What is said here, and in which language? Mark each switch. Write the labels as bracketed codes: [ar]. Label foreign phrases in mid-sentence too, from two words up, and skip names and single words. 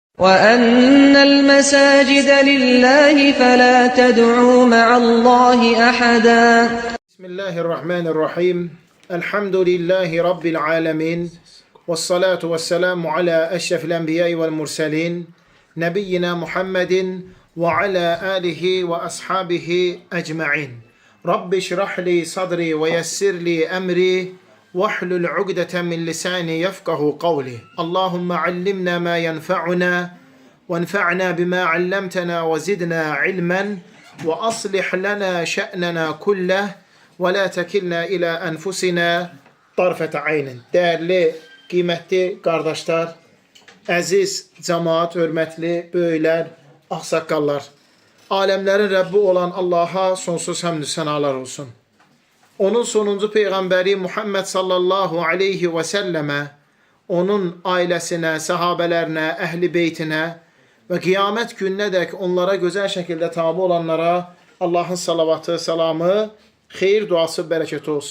[ar] وَأَنَّ الْمَسَاجِدَ لِلَّهِ فَلَا تَدْعُوا مَعَ اللَّهِ أَحَدًا. Bismillahirrahmanirrahim. الحمد لله رب العالمين. والصلاة والسلام على أشرف الأنبياء والمرسلين. نبينا محمد و على آله و أصحابه أجمعين. رب اشرح لي صدري و يسر لي أمري. واحلل عقدة من لساني يفقهوا قولي. اللهم علمنا ما ينفعنا. وانفعنا بما علمتنا وزدنا علما وأصلح لنا شأننا كله ولا تكلنا إلى أنفسنا طرفة عين. [tr] Değerli, kıymetli kardeşler, [az] əziz cemaat, hörmətli böyüklər, ağsaqqallar, aləmlərin Rəbbi olan Allaha sonsuz həmd sənalar olsun. Onun sonuncu Peyğəmbəri Muhammed [ar] صلى الله عليه وسلم, [az] onun ailəsinə, sahabələrinə, əhli beytinə və qiyamət gününə dək onlara gözəl şəkildə tabi olanlara Allahın salavatı, salamı, xeyir duası, bərəkəti olsun.